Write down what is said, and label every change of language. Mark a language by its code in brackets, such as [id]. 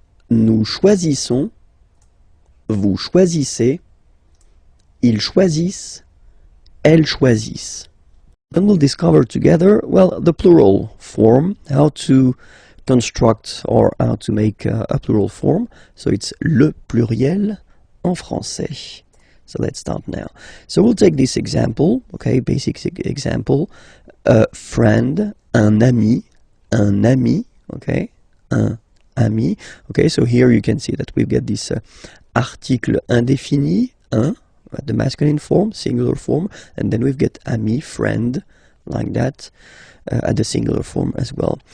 [fr] Nous choisissons. Vous choisissez. Ils choisissent. Elles choisissent. [en] Then we'll discover together, well, the plural form, how to construct or how to make a plural form. So it's [fr] le pluriel en français. [en] So let's start now. So we'll take this example, okay, basic example. A friend, [fr] un ami, okay, un ami. [en] Okay, so here you can see that we get this article indéfini, un, the masculine form, singular form, and then we've got ami, friend, like that, at the singular form as well.